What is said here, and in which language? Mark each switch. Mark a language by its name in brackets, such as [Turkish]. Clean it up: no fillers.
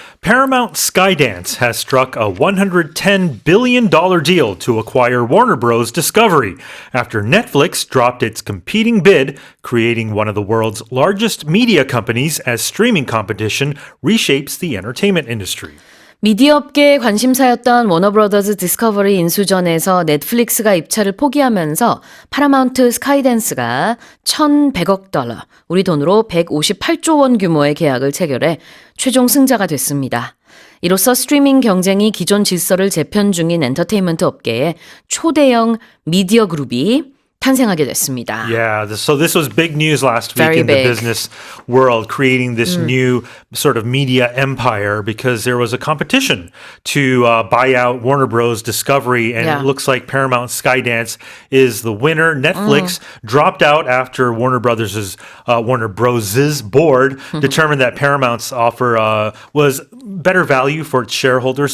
[English] Paramount Skydance has struck a $110 billion deal to acquire Warner Bros. Discovery after Netflix dropped its competing bid, creating one of the world's largest media companies as streaming competition reshapes the entertainment industry. [Korean] 미디어 업계의 관심사였던 워너브러더스 디스커버리 인수전에서 넷플릭스가 입찰을 포기하면서 파라마운트 스카이댄스가 1,100억 달러, 우리 돈으로 158조 원 규모의 계약을 체결해 최종 승자가 됐습니다. 이로써 스트리밍 경쟁이 기존 질서를 재편 중인 엔터테인먼트 업계에 초대형 미디어 그룹이 탄생하게 됐습니다. [English] Yeah, so this was big news last week Very in big. the business world, creating this new sort of media empire because there was a competition to buy out Warner Bros. Discovery, and Yeah. it looks like Paramount Skydance is the winner. Netflix dropped out after Warner Bros.'s board determined that Paramount's offer was better value for its shareholders.